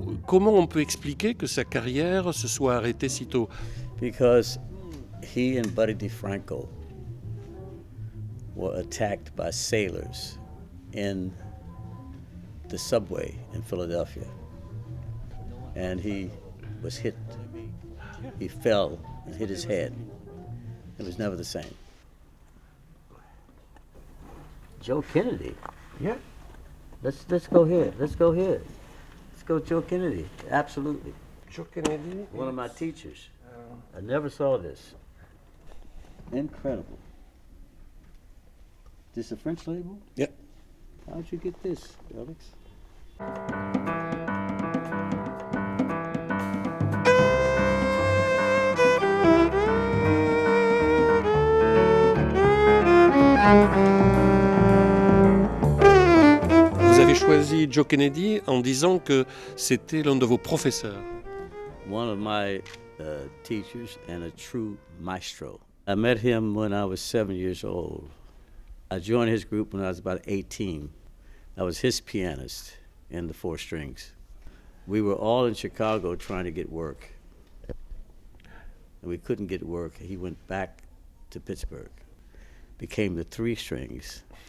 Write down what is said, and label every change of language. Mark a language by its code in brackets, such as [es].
[fr] Comment on peut expliquer que sa carrière se soit arrêtée si tôt? [en] Because he and Buddy DeFranco were attacked by sailors in the subway in Philadelphia. And he was hit. He fell and hit his head. It was never the same. Joe Kennedy. Yeah. Let's go here. Let's go here. Let's go Joe Kennedy. Absolutely. Joe Kennedy. One of my teachers. I never saw this. Incredible. This a French label? Yeah. How'd you get this, Alex? [fr] Vous avez choisi Joe Kennedy en disant que c'était l'un de vos professeurs. [en] One of my teachers and a true maestro. I met him when I was 7 years old. I joined his group when I was about 18. I was his pianist in the four strings. We were all in Chicago trying to get work. And we couldn't get work. He went back to Pittsburgh, became the three strings.